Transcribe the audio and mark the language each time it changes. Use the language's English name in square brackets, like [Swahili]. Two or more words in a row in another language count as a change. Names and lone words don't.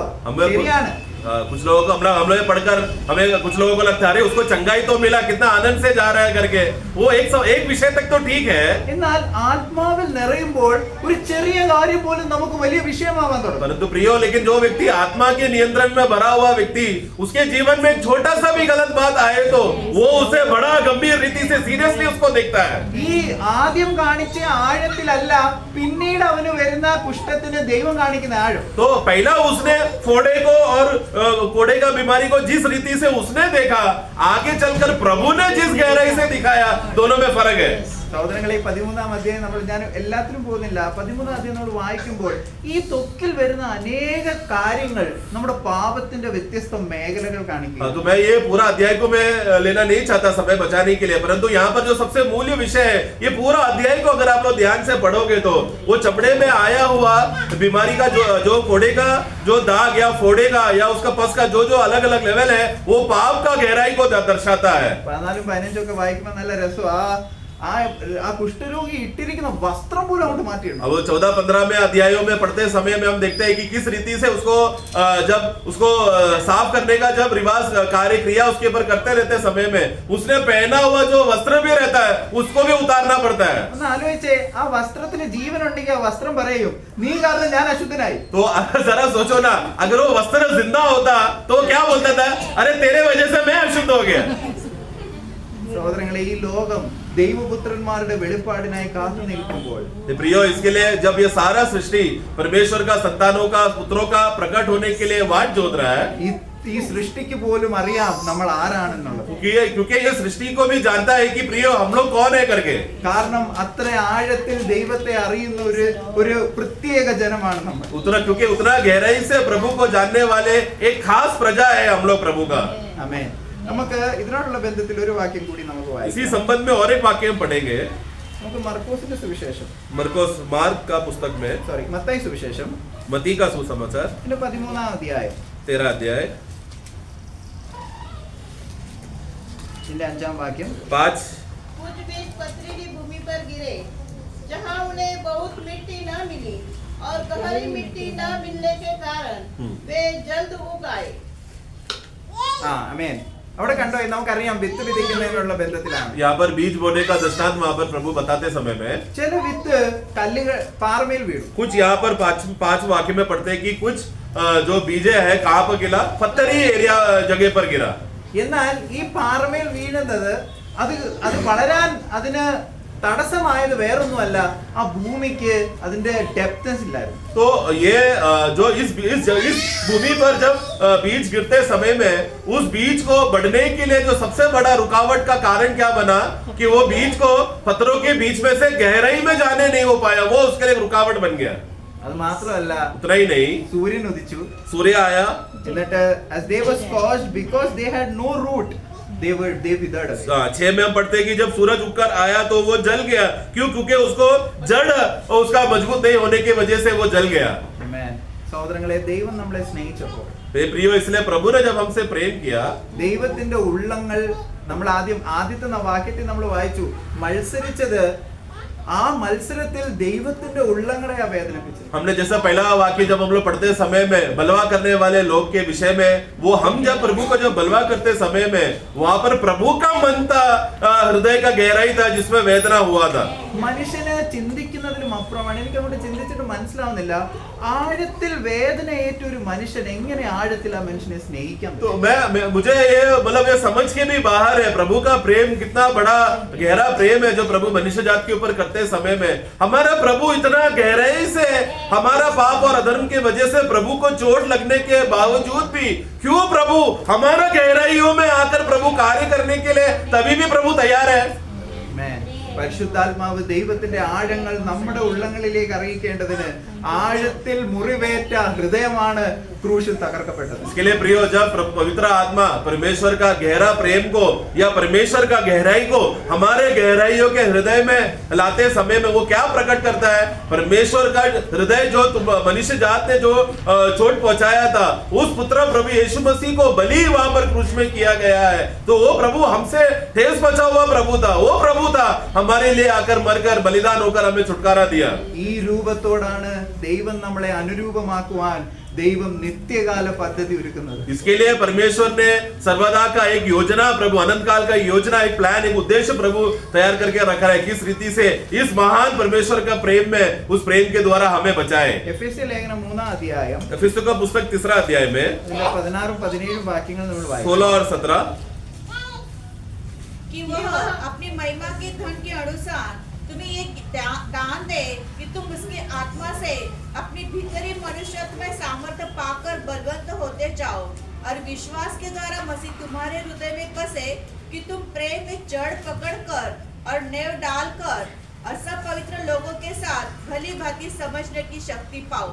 [Malayalam] ശരിയാണ്. [Hindi] कुछ लोगों को हम लोग पढ़कर हमें कुछ लोगों को लगता है अरे उसको चंगाई तो मिला, कितना आनंद से जा रहा है करके, वो एक विषय तक तो ठीक है, [Malayalam] എന്നാൽ ആത്മാവിൽ നിറയുമ്പോൾ ഒരു ചെറിയ കാര്യം പോലും നമുക്ക് വലിയ വിഷയമാവാൻ തുടങ്ങും. [Hindi] परंतु प्रियो लेकिन जो व्यक्ति आत्मा के नियंत्रण में भरा हुआ व्यक्ति, उसके जीवन में एक छोटा सा भी गलत बात आए तो वो उसे बड़ा गंभीर रीति से सीरियसली उसको देखता है। [Malayalam] ഈ ആദ്യം കാണിച്ച ആഴത്തിലല്ല പിന്നീട് അവന് വരുന്ന കുഷ്ഠത്തിന് ദൈവം കാണിക്കുന്ന ആഴം. [Hindi] तो पहला उसने फोड़े को और कोड़े का बीमारी को जिस रीति से उसने देखा, आगे चलकर प्रभु ने जिस गहराई से दिखाया, दोनों में फर्क है। [Malayalam] സഹോദരങ്ങളെ, 13ാം അധ്യായം ഞാൻ എല്ലാത്തിനും പോകുന്നില്ല. 13ാം അധ്യായം നമ്മൾ വായിക്കുമ്പോൾ ഈ ത്വക്കിൽ വരുന്ന അനേക കാര്യങ്ങൾ നമ്മുടെ പാപത്തിന്റെ വ്യത്യസ്ത മേഖലകൾ കാണിക്കും. [Hindi] तो मैं ये पूरा अध्याय को मैं लेना नहीं चाहता समय बचाने के लिए, परंतु यहाँ पर जो सबसे मूल्य विषय है, ये पूरा अध्याय को अगर आप लोग ध्यान से पढ़ोगे तो वो चमड़े में आया हुआ बीमारी का जो कोड़े का जो दाग या फोड़े का या उसका पस का जो अलग अलग लेवल है, वो पाप का गहराई को दर्शाता है। [Malayalam] 14 15 ഒക്കെ വായിക്കുമ്പോൾ നല്ല രസം. ആ കുഷ്ഠരോഗി ഇട്ടിരിക്കുന്ന വസ്ത്രം പോലും അങ്ങോട്ട് മാറ്റിയിട്ടുണ്ട്. [Hindi] अब 14-15 में अध्यायों में पढ़ते समय में हम देखते हैं कि किस रीति से उसको जब उसको साफ करने का जब रिवाज कार्य क्रिया उसके ऊपर करते रहते समय में उसने पहना हुआ जो वस्त्र भी रहता है उसको भी उतारना पड़ता है। [Malayalam] ഒന്ന് ആലോചിച്ചേ, ആ വസ്ത്രത്തിന് ജീവൻ ഉണ്ടെങ്കിൽ ആ വസ്ത്രം പറയും നീ കാരണം ഞാൻ അശുദ്ധനായി. [Hindi] तो जरा सोचो ना, अगर वो वस्त्र जिंदा होता तो वो क्या बोलता था, अरे तेरे वजह से मैं अशुद्ध हो गया। [Malayalam] സഹോദരങ്ങളെ, ഈ ലോകം ദൈവപുത്രന്മാരുടെ വെളിപ്പാടിനായി കാത്തു നിൽക്കുമ്പോൾ [Hindi] प्रियो, इसके लिए जब ये सारा सृष्टि परमेश्वर का संतानों का पुत्रों का प्रकट होने के लिए वाट जोत रहा है, [Malayalam] ഈ സൃഷ്ടിക്ക് പോലും അറിയാം നമ്മൾ ആരാണെന്നുള്ളത്. [Hindi] क्योंकि ये सृष्टि को भी जानता है कि प्रियो हम लोग कौन है करके, [Malayalam] കാരണം അത്ര ആഴത്തിൽ ദൈവത്തെ അറിയുന്ന ഒരു പ്രത്യേക ജനമാണ് നമ്മൾ. [Hindi] क्योंकि उतना गहराई से प्रभु को जानने वाले एक खास प्रजा है हम लोग प्रभु का। [Malayalam] ആമേൻ. നമുക്ക് ഇതിനോടുള്ള ബന്ധത്തിൽ ഒരു വാക്യം കൂടി നമുക്ക് [Hindi] इसी [Malayalam] വായിക്കാം. [Hindi] संबंध में और एक वाक्य हम पढ़ेंगे, [Malayalam] നമുക്ക് മർക്കോസിന്റെ സുവിശേഷം, [Hindi] मार्क का पुस्तक में, [Malayalam] മത്തായി സുവിശേഷം [Hindi] मती का सुसमाचार [Malayalam] 13ാം അധ്യായം [Hindi] 13 अध्याय [Malayalam] ഇതിന്റെ 5-ാം വാക്യം. [Hindi] 5 कुछ बीज पथरीली भूमि पर गिरे, जहाँ उन्हें बहुत मिट्टी न मिली और गहरी मिट्टी न मिलने के कारण वे जल्द उग आए. [Malayalam] ആമേൻ. അവിടെ കണ്ടോ, നമുക്കറിയാം വിത്ത് വിതയ്ക്കുന്നതിനുള്ള ബന്ധത്തിലാണ്. [Hindi] यहाँ पर बीज बोने का दृष्टांत वहाँ पर प्रभु बताते समय में [Malayalam] ചില വിത്ത് കല്ലുകൾ പാറമേൽ വീഴും. [Hindi] कुछ यहाँ पर 5 वाक्य में पढ़ते हैं कि कुछ जो बीजे है कहाँ पर गिरा, पत्थरी एरिया जगह पर गिरा. [Malayalam] എന്നാൽ ഈ പാറമേൽ വീഴുന്നത് അത് വളരാൻ അതിന് തടസ്സമായത് വേറൊന്നുമല്ല, ആ ഭൂമിക്ക് അതിന്റെ ഡെപ്ത്നെസ് ഇല്ലായിരുന്നു. [Hindi] तो ये जो इस भूमि पर जब बीज गिरते समय में उस बीज को बढ़ने के लिए जो सबसे बड़ा रुकावट का कारण क्या बना कि वो बीज को पत्थरों के बीच में से गहराई में जाने नहीं हो पाया, वो उसके लिए रुकावट बन गया. [Malayalam] അത് മാത്രമല്ല, [Hindi] उतना ही नहीं, [Malayalam] സൂര്യൻ ഉദിച്ചു, [Hindi] सूर्य आया, [English] എന്നിട്ട് as they were scorched because they had no root, they withered away. [Hindi] 6 में हम पढ़ते हैं कि जब सूरज उगकर आया तो वो जल गया. क्यों? क्योंकि उसको जड़ उसका मजबूत नहीं होने की वजह से वो जल गया. Amen. [Malayalam] സഹോദരങ്ങളെ, ദൈവം നമ്മളെ സ്നേഹിച്ചപ്പോൾ, [Hindi] प्रियो, इसलिए प्रभु ने जब हमसे प्रेम किया, [Malayalam] ദൈവത്തിന്റെ ഉള്ളങ്ങൾ നമ്മൾ ആദ്യത്തെ വാക്യത്തിൽ നമ്മൾ വായിച്ചു, മത്സരിച്ചത് ആ മത്സരത്തിൽ ദൈവത്തിന്റെ ഉള്ളങ്ങളെ വേദനിപ്പിച്ചു. [Hindi] हमने जैसा पहला वाक्य जब हम लोग पढ़ते समय में बलवा करने वाले लोग के विषय में, वो हम जब प्रभु को जब बलवा करते समय में वहां पर प्रभु का मन था, हृदय का गहराई था जिसमें वेदना हुआ था. [Malayalam] മനുഷ്യന് ചിന്തിക്കുന്നതിലും അപ്പുറമാണ്. എനിക്ക് അങ്ങോട്ട് ചിന്തിച്ചിട്ട് മനസ്സിലാവുന്നില്ല, ആഴത്തിൽ വേദന ഏറ്റ ഒരു മനുഷ്യൻ എങ്ങനെ ആഴത്തിൽ ആ മനുഷ്യനെ സ്നേഹിക്കാൻ [Hindi] तो मुझे ये मतलब ये समझ के भी बाहर है प्रभु का प्रेम कितना बड़ा गहरा प्रेम है जो प्रभु मनुष्य जात के ऊपर करते समय में. हमारा प्रभु इतना गहराई से हमारा पाप और अधर्म की वजह से प्रभु को चोट लगने के बावजूद भी क्यों प्रभु हमारा गहराइयों में आकर प्रभु कार्य करने के लिए तभी भी प्रभु तैयार है. [Malayalam] പരിശുദ്ധാത്മാവ് ദൈവത്തിന്റെ ആഴങ്ങൾ നമ്മുടെ ഉള്ളങ്ങളിലേക്ക് അറിയിക്കേണ്ടതിന് ആഴത്തിൽ മുറിവേറ്റ ഹൃദയമാണ് ക്രൂശിൽ തകർക്കപ്പെട്ടത്. [Hindi] इसके लिए प्रियो, जब पवित्र आत्मा परमेश्वर का गहरा प्रेम को या परमेश्वर का गहराई को हमारे गहराइयों के हृदय में लाते समय में वो क्या प्रकट करता है? परमेश्वर का हृदय जो मनुष्य जात ने जो चोट पहुंचाया था, उस पुत्र प्रभु यीशु मसीह को बलि वहां पर क्रूस में किया गया है. तो वो प्रभु हमसे ठेस बचा हुआ प्रभु था, वो प्रभु था हमारे लिए आकर मरकर बलिदान होकर हमें छुटकारा दिया. [Malayalam] ഈ രൂപത്തോടാണ് ദൈവം നമ്മളെ അനുരൂപമാക്കുവാൻ ദൈവം നിത്യകാല പദ്ധതി ഒരുക്കുന്നത്. [Hindi] इसके लिए परमेश्वर ने सर्वदा का एक योजना, प्रभु अनंत काल का योजना, एक प्लान, एक उद्देश्य प्रभु तैयार करके रखा है. किस रीति से इस महान परमेश्वर का प्रेम में, उस प्रेम के द्वारा हमें बचाए. [Malayalam] എഫെസ്യ ലേഖനം 3-ാം അധ്യായം [Hindi] एफिसुस का पुस्तक 3 अध्याय में [Malayalam] 16-17 വാക്യങ്ങൾ നമ്മൾ വായിക്കും. [Hindi] 16 और 17 कि वह अपनी महिमा के धन के अनुसार तुम्हें ये दान दे कि तुम उसकी आत्मा से अपनी भीतरी मनुष्यत्व में सामर्थ्य पाकर बलवंत होते जाओ और विश्वास के द्वारा मसीह तुम्हारे हृदय में बसे कि तुम प्रेम में जड़ पकड़कर और नेव डालकर और सब पवित्र लोगों के साथ भली भांति समझने की शक्ति पाओ.